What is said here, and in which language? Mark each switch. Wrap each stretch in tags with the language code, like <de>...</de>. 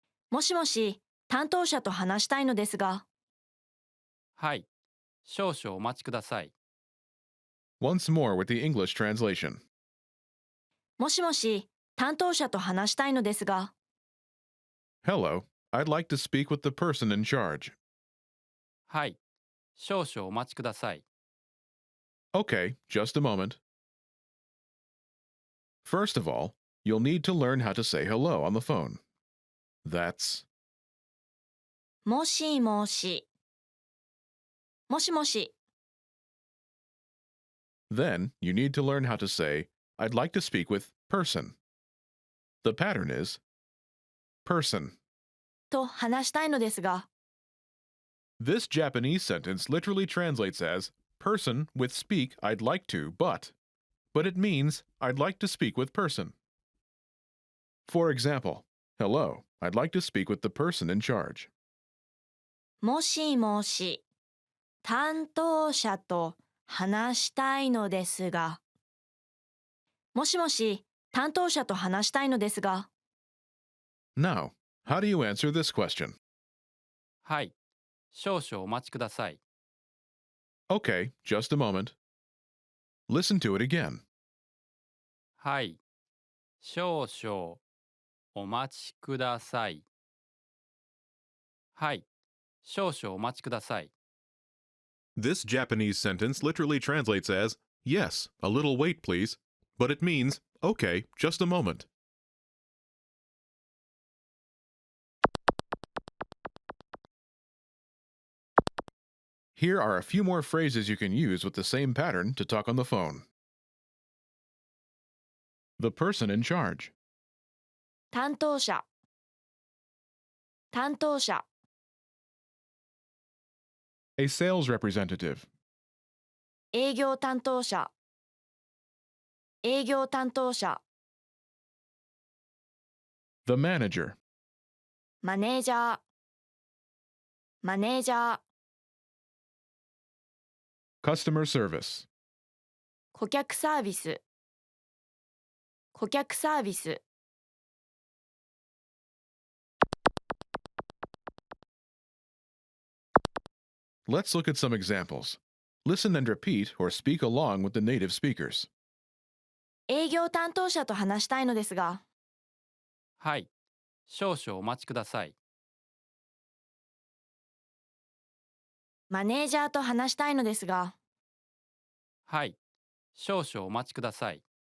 <ja>もしもし、担当者と話したいのですが。はい。少々お待ちください。</ja> <en>Once more with the English translation.</en> <ja>もしもし、担当者と話したいのですが。</ja> <en>Hello, I'd like to speak with the person in charge.</en> <ja>はい。少々お待ちください。</ja> <en>Okay, just a moment. First of all, you'll need to learn how to say hello on the phone. That's</en> <ja>もしもし。もしもし。</ja> <en>Then you need to learn how to say, "I'd like to speak with person." The pattern is person.</en> <ja>と話したいのですが。</ja> <en>This Japanese sentence literally translates as person with speak I'd like to, but it means I'd like to speak with person. For example, hello, I'd like to speak with the person in charge.</en> <ja>もしもし。担当者と話したいのですが。もしもし、担当者と話したいのですが。</ja> <en>Now, how do you answer this question?</en> <ja>はい。少々お待ちください。</ja> <en>Okay, just a moment. Listen to it again.</en> <ja>はい。少々お待ちください。はい。少々お待ちください。</ja> <en>This Japanese sentence literally translates as, yes, a little wait please, but it means, okay, just a moment. Here are a few more phrases you can use with the same pattern to talk on the phone. The person in charge.</en> <ja>担当者担当者</ja> <en>A sales representative.</en> <ja>営業担当者営業担当者</ja> <en>The manager.</en> <ja>マネージャーマネージャー</ja> <en>Customer service.</en> <ja>顧客サービス顧客サービス</ja> <en>Let's look at some examples. Listen and repeat or speak along with the native speakers.</en> <ja>営業担当者と話したいのですがはい。少々お待ちください。マネージャーと話したいのですがはい。少々お待ちください。</ja>